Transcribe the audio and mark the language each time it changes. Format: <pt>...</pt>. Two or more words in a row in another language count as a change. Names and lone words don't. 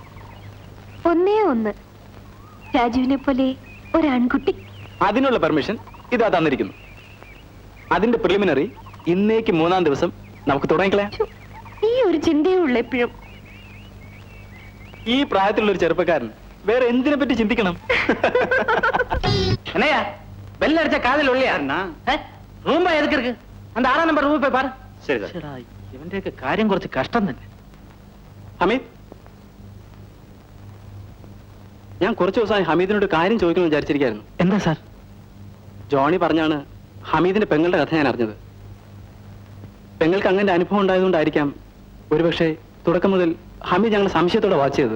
<ml>1 രാജുവിനെ പോലെ ഒരു ആൺകുട്ടി. അതിനുള്ള പെർമിഷൻ ഇതാ തന്നിരിക്കുന്നു. അതിന്റെ പ്രിലിമിനറി ഇന്നേക്ക് 3-ാം ദിവസം നമുക്ക് തുടങ്ങിക്കളയാം. ഈ ഒരു ചിന്തയേ ഉള്ളൂ എപ്പോഴും. ഈ പ്രായത്തിലുള്ള ഒരു ചെറുപ്പക്കാരൻ വേറെ എന്തിനെ പറ്റി ചിന്തിക്കണം?</ml> <ta>என்னையா பெல் அடிச்ச காதல் உள்ளியா? ரூம்பா எதுக்கு இருக்கு? அந்த 6ஆம் நம்பர் ரூம் போய் பாரு.</ta> <ml>ശരി സാർ. ഇവന്റെയൊക്കെ കാര്യം കുറച്ച് കഷ്ടം തന്നെ. ഹമീദ്, ഞാൻ കുറച്ച് ദിവസമായി ഹമീദിനോട് കാര്യം ചോദിക്കണമെന്ന് വിചാരിച്ചിരിക്കായിരുന്നു. എന്താ സാർ? ജോണി പറഞ്ഞാണ് ഹമീദിന്റെ പെങ്ങളുടെ കഥ ഞാൻ അറിഞ്ഞത്. പെങ്ങൾക്ക് അങ്ങനെ അനുഭവം ഉണ്ടായതുകൊണ്ടായിരിക്കാം ഒരുപക്ഷെ തുടക്കം മുതൽ ഹമീദ് ഞങ്ങൾ സംശയത്തോടെ വാച്ച് ചെയ്തത്.</ml>